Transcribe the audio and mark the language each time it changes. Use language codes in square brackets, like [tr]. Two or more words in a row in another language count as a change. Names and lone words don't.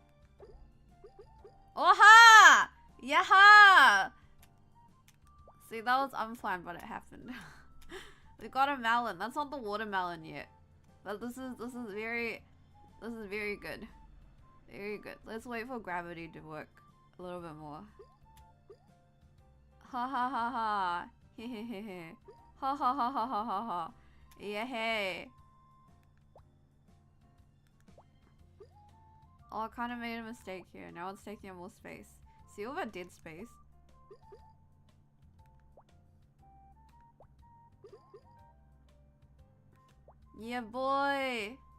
[en] Oha! Yaha! See, that was unplanned, but it happened. We got a melon. That's not the watermelon yet. But this is very good. Very good. Let's wait for gravity to work a little bit more. Ha ha ha ha. He he he he. Ha ha ha ha ha ha ha. Yeah hey. Oh, I kind of made a mistake here. Now it's taking up more space. See all that dead space? Yeah, boy!